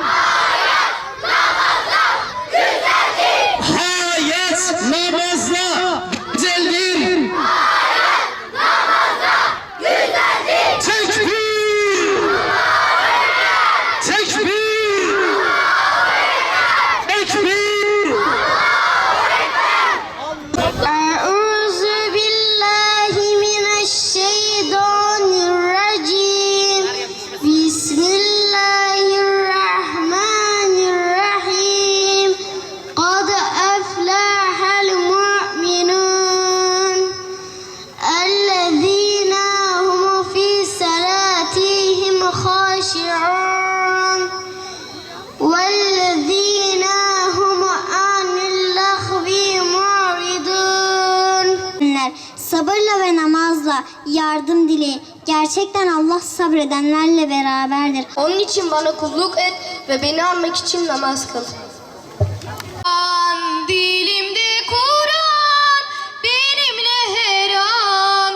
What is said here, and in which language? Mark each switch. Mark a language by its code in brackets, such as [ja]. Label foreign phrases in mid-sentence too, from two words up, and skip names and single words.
[tr] Hayat namazda güzeldir. Tekbir. Tekbir. Tekbir. [ar] أعوذ بالله من الشيطان الرجيم بسم الله الرحمن الرحيم قد أفلح المؤمنون الذين هم في صلاتهم خاشعون والذين هم عن اللغو معرضون. [tr] Sabırla ve namazla yardım dile. Gerçekten Allah sabredenlerle beraberdir. Onun için bana kulluk et ve beni anmak için namaz kıl. Dilimde Kur'an, benimle her an.